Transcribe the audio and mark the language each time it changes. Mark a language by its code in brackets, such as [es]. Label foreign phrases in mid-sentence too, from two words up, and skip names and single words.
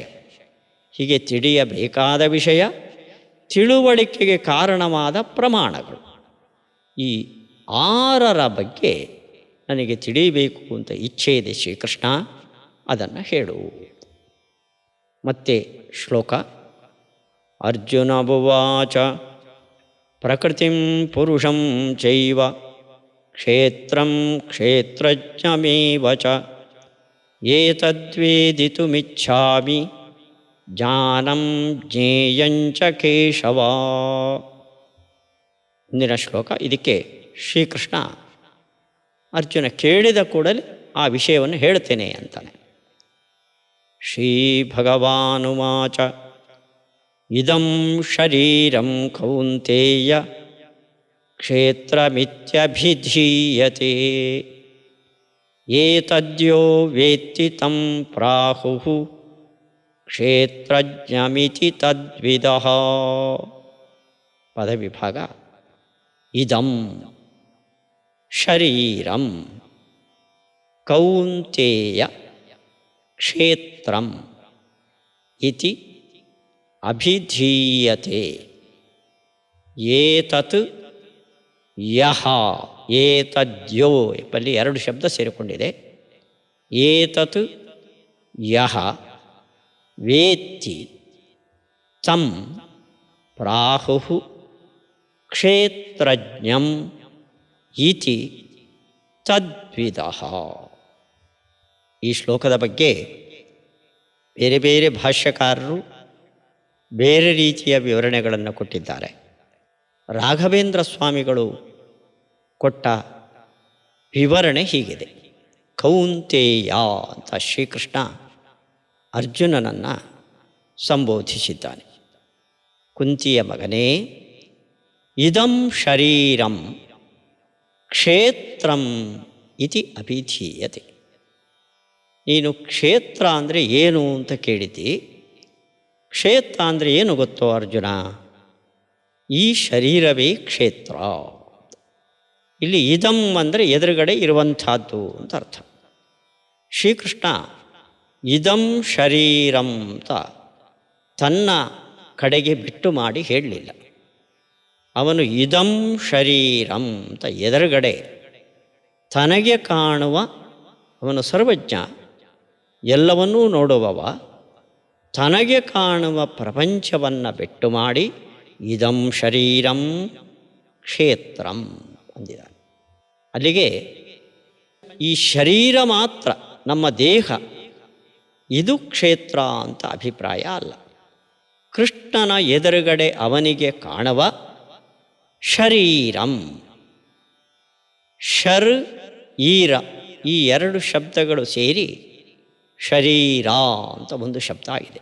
[kn] ಹೀಗೆ ತಿಳಿಯಬೇಕಾದ ವಿಷಯ, ತಿಳುವಳಿಕೆಗೆ ಕಾರಣವಾದ ಪ್ರಮಾಣಗಳು. ಈ 6ರ ಬಗ್ಗೆ ನನಗೆ ತಿಳಿಯಬೇಕು ಅಂತ ಇಚ್ಛೆ ಇದೆ ಶ್ರೀಕೃಷ್ಣ, ಅದನ್ನು ಹೇಳು. ಮತ್ತೆ ಶ್ಲೋಕ. [sa] ಅರ್ಜುನ ಉವಾಚ ಪ್ರಕೃತಿಂ ಪುರುಷಂ ಚೈವ ಕ್ಷೇತ್ರಂ ಕ್ಷೇತ್ರಜ್ಞಮೇವ ಚ ಏತದ್ವೇದಿತುಮಿಚ್ಛಾಮಿ ಜ್ಞಾನಂ ಜ್ಞೇಯಂಚ ಕೇಶವ. [kn] ಮುಂದಿನ ಶ್ಲೋಕ. ಇದಕ್ಕೆ ಶ್ರೀಕೃಷ್ಣ ಅರ್ಜುನ ಕೇಳಿದ ಕೂಡಲೇ ಆ ವಿಷಯವನ್ನು ಹೇಳ್ತೇನೆ ಅಂತಾನೆ. [sa] ಶ್ರೀ ಭಗವಾನುವಾಚ ಇದಂ ಶರೀರಂ ಕೌಂತೇಯ ಕ್ಷೇತ್ರಮಿತ್ಯಭಿಧೀಯತೆ ಏತದ್ಯೋ ವೇತ್ತಿ ತಂ ಪ್ರಾಹುಃ ಕ್ಷೇತ್ರಜ್ಞಮಿತಿ ತದ್ವಿದಃ. [kn] ಪದವಿಭಾಗ. [sa] ಇದಂ ಶರೀರಂ ಕೌಂತೇಯ ಕ್ಷೇತ್ರಂ ಇತಿ ಅಭಿಧೀಯತೆ ಏತತ್ ಯಹ. [kn] ಏತದ್ಯೋ ಎಂಬಲ್ಲಿ 2 ಶಬ್ದ ಸೇರಿಕೊಂಡಿದೆ. [sa] ಏತತ್ ಯಹ ವೇತ್ತಿ ತಂ ಪ್ರಾಹುಃ ಕ್ಷೇತ್ರಜ್ಞಂ ಇತಿ ತದ್ವಿದಃ. [kn] ಈ ಶ್ಲೋಕದ ಬಗ್ಗೆ ಬೇರೆ ಬೇರೆ ಭಾಷ್ಯಕಾರರು ಬೇರೆ ರೀತಿಯ ವಿವರಣೆಗಳನ್ನು ಕೊಟ್ಟಿದ್ದಾರೆ. ರಾಘವೇಂದ್ರ ಸ್ವಾಮಿಗಳು ಕೊಟ್ಟ ವಿವರಣೆ ಹೀಗಿದೆ. ಕೌಂತೇಯ ಅಂತ ಶ್ರೀಕೃಷ್ಣ ಅರ್ಜುನನನ್ನು ಸಂಬೋಧಿಸಿದ್ದಾನೆ. ಕುಂತಿಯ ಮಗನೇ, [sa] ಇದಂ ಶರೀರಂ ಕ್ಷೇತ್ರಂ ಇತಿ ಅಭಿಧೀಯತೆ. [kn] ನೀನು ಕ್ಷೇತ್ರ ಅಂದರೆ ಏನು ಅಂತ ಕೇಳಿದ್ದಿ. ಕ್ಷೇತ್ರ ಅಂದರೆ ಏನು ಗೊತ್ತೋ ಅರ್ಜುನ? ಈ ಶರೀರವೇ ಕ್ಷೇತ್ರ. ಇಲ್ಲಿ ಇದಂ ಅಂದರೆ ಎದುರುಗಡೆ ಇರುವಂಥದ್ದು ಅಂತ ಅರ್ಥ. ಶ್ರೀಕೃಷ್ಣ [sa] ಇದಂ ಶರೀರಂ [kn] ಅಂತ ತನ್ನ ಕಡೆಗೆ ಬಿಟ್ಟು ಮಾಡಿ ಹೇಳಲಿಲ್ಲ. ಅವನು [sa] ಇದಂ ಶರೀರಂ [kn] ಅಂತ ಎದುರುಗಡೆ ತನಗೆ ಕಾಣುವ, ಅವನು ಸರ್ವಜ್ಞ, ಎಲ್ಲವನ್ನೂ ನೋಡುವವ, ತನಗೆ ಕಾಣುವ ಪ್ರಪಂಚವನ್ನು ಬಿಟ್ಟು ಮಾಡಿ [sa] ಇದಂ ಶರೀರಂ ಕ್ಷೇತ್ರಂ [kn] ಅಂದಿದ್ದಾನೆ. ಅಲ್ಲಿಗೆ ಈ ಶರೀರ ಮಾತ್ರ, ನಮ್ಮ ದೇಹ, ಇದು ಕ್ಷೇತ್ರ ಅಂತ ಅಭಿಪ್ರಾಯ ಅಲ್ಲ. ಕೃಷ್ಣನ ಎದುರುಗಡೆ ಅವನಿಗೆ ಕಾಣುವ ಶರೀರಂ, ಶರ್ ಈರ, ಈ ಎರಡು ಶಬ್ದಗಳು ಸೇರಿ ಶರೀರ ಅಂತ ಒಂದು ಶಬ್ದ ಆಗಿದೆ.